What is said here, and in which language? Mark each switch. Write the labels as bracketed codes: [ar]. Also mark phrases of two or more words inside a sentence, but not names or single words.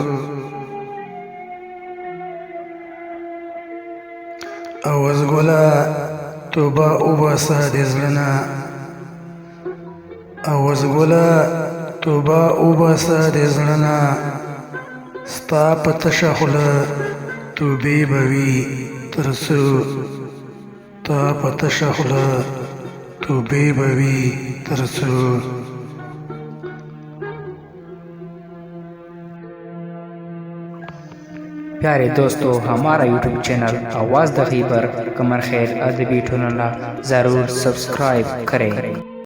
[ps] اوس ګله توبه وباسه د زړه نه، اوس ګله توبه وباسه د زړه نه، ستا په تشه خوله توبې به وي تر څو، تا په تشه خوله توبې به وي تر څو. [ur] پیارے دوستو، ہمارا یوٹیوب چینل آواز د خیبر قمر خیر ادبی ٹونلہ ضرور سبسکرائب کریں.